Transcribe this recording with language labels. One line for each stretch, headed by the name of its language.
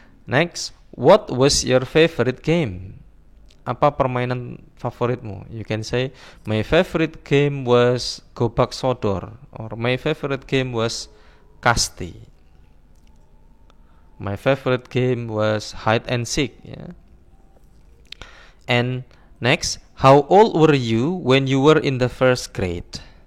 English: Next, what was your favorite game?
Indonesian: Apa permainan favoritmu?
English: You can say my favorite game was Gobak Sodor, or my favorite game was Kasti. My favorite game was hide and seek, ya. And next, how old were you when you were in the first grade?